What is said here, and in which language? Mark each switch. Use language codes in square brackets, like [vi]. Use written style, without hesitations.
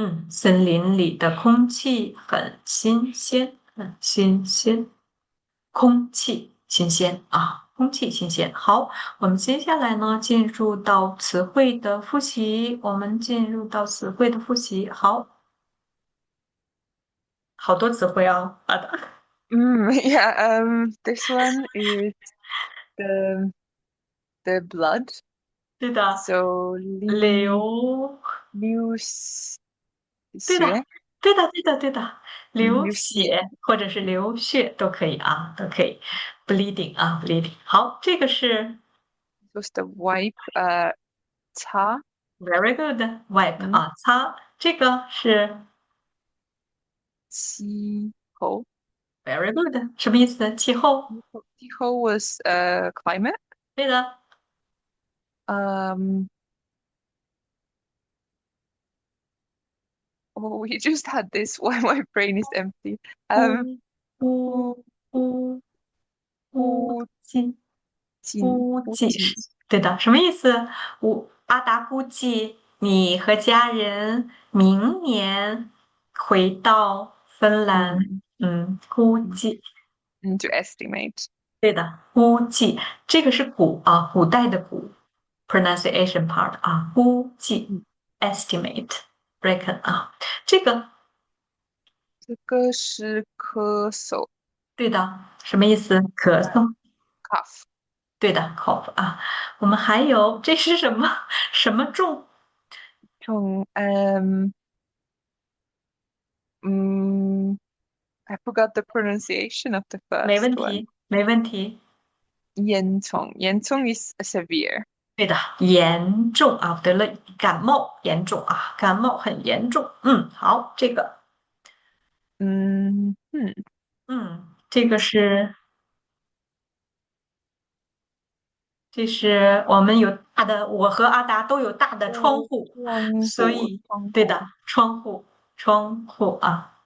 [zh] 森林里的空气很新鲜，很新鲜。空气新鲜啊，空气新鲜。好，我们接下来呢，进入到词汇的复习。我们进入到词汇的复习。好，好多词汇啊。好的， [en] yeah, this one is the the blood. [zh] 对的， [en] So [zh] 流，流对的，血对的，对的，对的，流流血血或者是流血都可以啊，都可以。 bleeding 啊，bleeding。好，这个是 [en] was the wipe 擦 very good wipe 嗯 [zh] 啊，擦。这个是气候 [en] very good， [zh] 什么意思？气候。 [en] 气候 was climate [zh] 对的。 [en] um oh we just had this why my brain is empty [zh] 呼呼呼呼呼呼气，估计是呼气对的，什么意思？阿达估计你和家人明年回到芬兰。嗯估嗯计 [en] to estimate [zh] 对的，估计这个是古啊，古代的古 [en] pronunciation part [zh] 啊，估计嗯 [en] estimate reckon 啊，这个 [zh] 这个是咳嗽对的，什么意思？咳嗽。 [en] cough [zh] 对的，cough 啊，我们还有这是什么什么重？ [en] 从嗯 I forgot the pronunciation of the [zh] 没 [en] first [zh] 问 [en] one [zh] 题，没问题。 [en] 严重 is severe [zh] 对的，严重啊，得了感冒，严重啊，感冒很严重。好，这个，嗯嗯这个是，这是我们有大的，我和阿达都有大的窗户，所以对的，窗户，窗户啊，